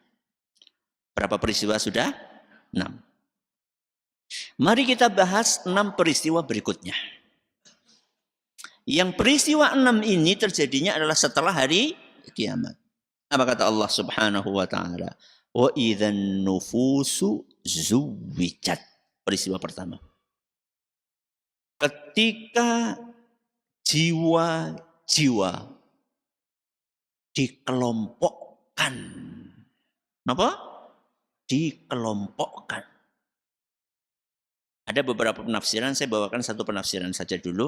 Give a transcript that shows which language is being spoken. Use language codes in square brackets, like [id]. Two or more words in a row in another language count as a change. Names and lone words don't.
[id] Berapa peristiwa sudah? 6. Mari kita bahas 6 peristiwa berikutnya. Yang peristiwa 6 ini terjadinya adalah setelah hari kiamat. Apa kata Allah [ar] سبحانه وتعالى? وإذا النفوس زوجت. [id] Peristiwa pertama. Ketika jiwa-jiwa dikelompokkan. Apa? Dikelompokkan. Ada beberapa penafsiran, saya bawakan satu penafsiran saja dulu.